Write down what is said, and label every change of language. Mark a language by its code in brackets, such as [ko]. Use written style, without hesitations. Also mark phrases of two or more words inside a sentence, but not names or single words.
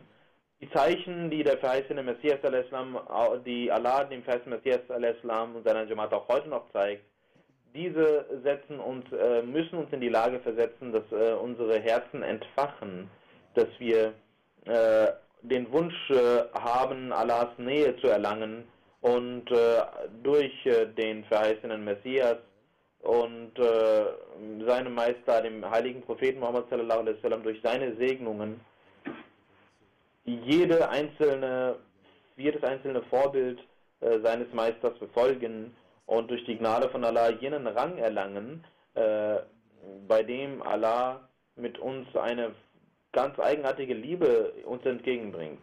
[de] Die Zeichen, die der verheißene Messias al-Islam, die Allah dem verheißenen Messias al-Islam und seiner Jamaat auch heute noch zeigt, diese setzen uns, müssen uns in die Lage versetzen, dass unsere Herzen entfachen, dass wir den Wunsch haben, Allahs Nähe zu erlangen und durch den verheißenen Messias und seinem Meister, dem heiligen Propheten Muhammad [ar] صلى الله عليه وسلم, [de] durch seine Segnungen jedes einzelne Vorbild seines Meisters befolgen und durch die Gnade von Allah jenen Rang erlangen, bei dem Allah mit uns eine ganz eigenartige Liebe uns entgegenbringt.